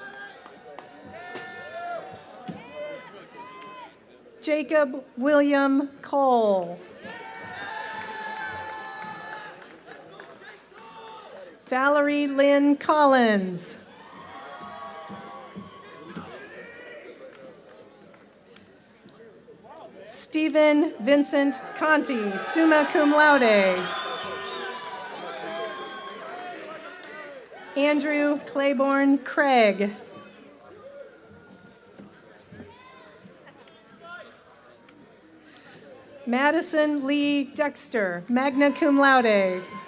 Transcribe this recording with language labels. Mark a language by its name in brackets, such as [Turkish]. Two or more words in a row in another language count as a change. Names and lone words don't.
[English] Jacob William Cole. Valerie Lynn Collins. Stephen Vincent Conti, [Latin] summa cum laude. [English] Andrew Claiborne Craig. Madison Lee Dexter, [Latin] magna cum laude.